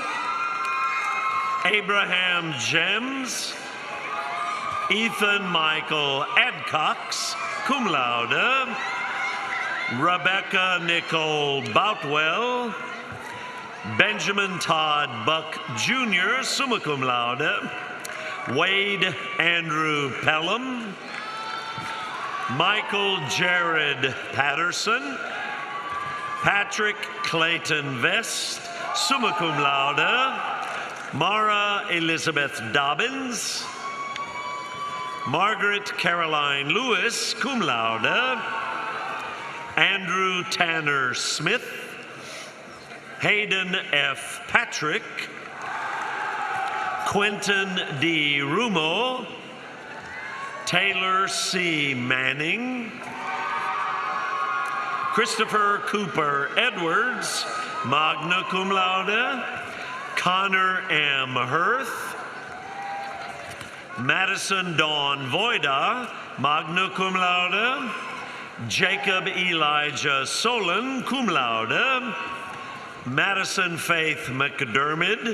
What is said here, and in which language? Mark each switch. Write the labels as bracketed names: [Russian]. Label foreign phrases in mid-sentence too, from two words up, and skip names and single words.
[English] Abraham Gems. Ethan Michael Adcox, [Latin] cum laude. [English] Rebecca Nicole Boutwell. Benjamin Todd Buck Jr., [Latin] summa cum laude. [English] Wade Andrew Pelham. Michael Jared Patterson. Patrick Clayton Vest, [Latin] summa cum laude. [English] Mara Elizabeth Dobbins. Margaret Caroline Lewis, [Latin] cum laude. [English] Andrew Tanner Smith. Hayden F. Patrick. Quentin D. Rumo. Taylor C. Manning. Christopher Cooper Edwards, [Latin] magna cum laude. [English] Connor M. Hirth. Madison Dawn Voida, [Latin] magna cum laude. [English] Jacob Elijah Solon, [Latin] cum laude. [English] Madison Faith McDermott.